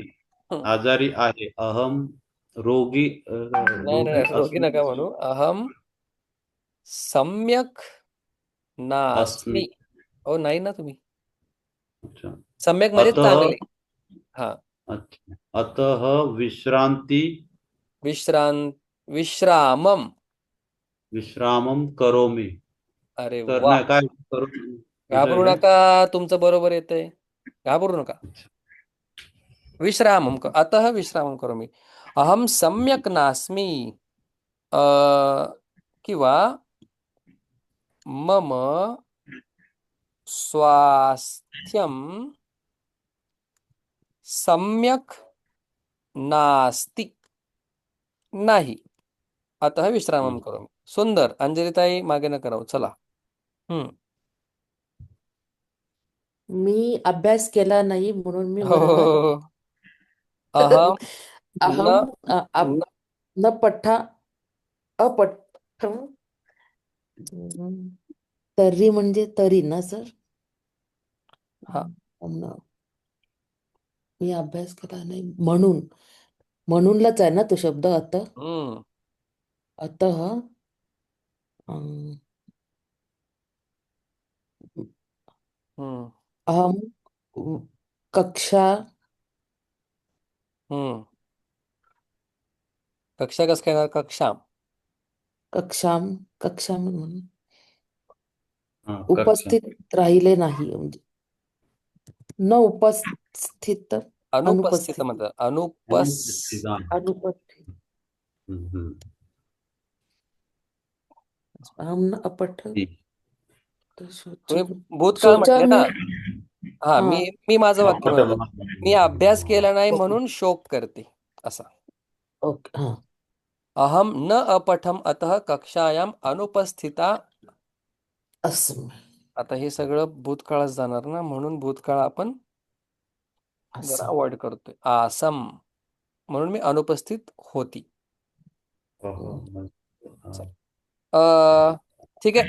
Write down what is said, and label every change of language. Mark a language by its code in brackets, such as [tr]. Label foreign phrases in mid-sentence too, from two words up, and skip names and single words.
[mr] हं. आजारी आहे. [sa] अहम रोगी [mr] नाही रोगी नाही, रोगी नका [sa] अस्मी म्हणू. अहम सम्यक अस्मी. [mr] नास्मि. हो नाही ना तुम्ही. अच्छा. सम्यक म्हणजे [sa] अतः [mr] चांगले. हा. अच्छा. [sa] अतः विश्रांती विश्रामम. विश्रामम करोमि. [mr] अरे तर वा. नाही काय करू कसं आहे घाबरू काय? नका, तुमचं बरोबर येतंय. घाबरू नका. [sa] विश्रामम अतः विश्रामम करोमि. अहम सम्यक नास्मि. अ, किंवा मम स्वास्थ्यम सम्यक नास्ति. नाही. अतः विश्रामम करोमि. [mr] सुंदर. अंजलिताई मागे नका राहू. चला. हम्म. मी अभ्यास केला नाही म्हणून मी हो हो, म्हणणार हो, हो. [sa] अहम न अहम न न पठा अपठम [mr] तर्री म्हणजे तरी ना सर. हा मी अभ्यास केला नाही म्हणून म्हणूनलाच आहे ना तो शब्द हम्म [sa] अतः अं, हम्म अहम कक्षा [mr] हम्म कक्षा कसं काय येणार? कक्षा [sa] कक्षाम कक्षाम [mr] म्हणून हा, कक्षा. उपस्थित राहिले नाही म्हणजे [sa] न उपस्थित अनुपस्थित अनुपस्थित [mr] म्हणतात. अनुपस्थित आहे. अनुपस्थित हम्म. [sa] अहम न अपठ [mr] ठीक. तुम्ही सोचा भूतकाळ सोचा म्हटले ना. मी हा हा मी मी माझं वाक्य [sa] अपठम. [mr] म्हणतो. मी अभ्यास केला नाही ओके म्हणून शोक करते असा. ओके हा [sa] अहम न अपठम अतः कक्षायाम अनुपस्थिता. [mr] असं आता हे सगळं भूतकाळात जाणार ना, म्हणून भूतकाळ आपण जरा असं अवॉइड करतोय. आसम म्हणून मी अनुपस्थित होती. हो, हो. हम्म. हा. ठीक आहे.